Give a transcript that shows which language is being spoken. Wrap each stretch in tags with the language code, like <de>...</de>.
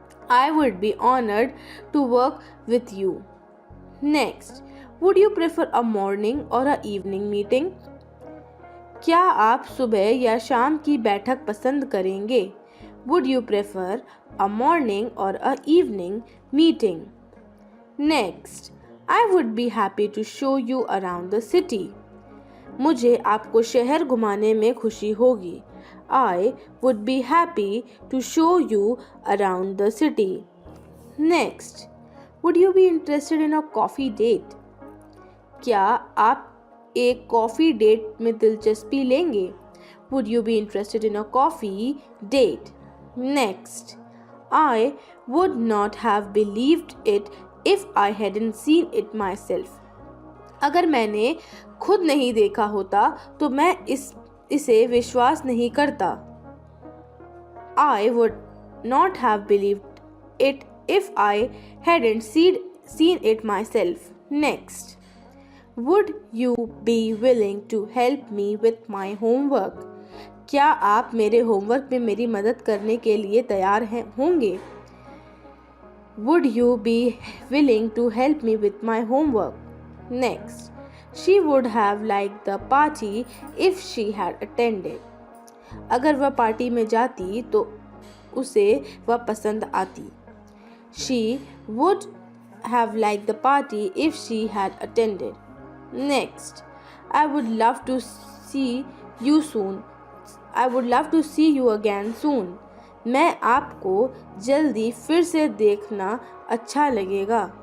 <en>I would be honored to work with you. Next, would you prefer a morning or a evening meeting?</en> <hi>क्या आप सुबह या शाम की बैठक पसंद करेंगे?</hi> <en>Would you prefer a morning or a evening meeting? Next, I would be happy to show you around the city.</en> <hi>मुझे आपको शहर घुमाने में खुशी होगी.</hi> <en>I would be happy to show you around the city. Next, would you be interested in a coffee date?</en> <hi>क्या आप एक कॉफ़ी डेट में दिलचस्पी लेंगे?</hi> <en>Would you be interested in a coffee date? Next, I would not have believed it if I hadn't seen it myself.</en> <hi>अगर मैंने खुद नहीं देखा होता तो मैं इसे विश्वास नहीं करता.</hi> <en>I would not have believed it if I hadn't seen it myself. Next, would you be willing to help me with my homework?</en> <hi>क्या आप मेरे होमवर्क में मेरी मदद करने के लिए तैयार होंगे?</hi> <en>Would you be willing to help me with my homework? Next, She would have liked the party if she had attended.</en> <hi>अगर वह पार्टी में जाती तो उसे वह पसंद आती.</hi> <en>She would have liked the party if she had attended. Next, I would love to see you soon. I would love to see you again soon.</en> <hi>मैं आपको जल्दी फिर से देखना अच्छा लगेगा.</hi>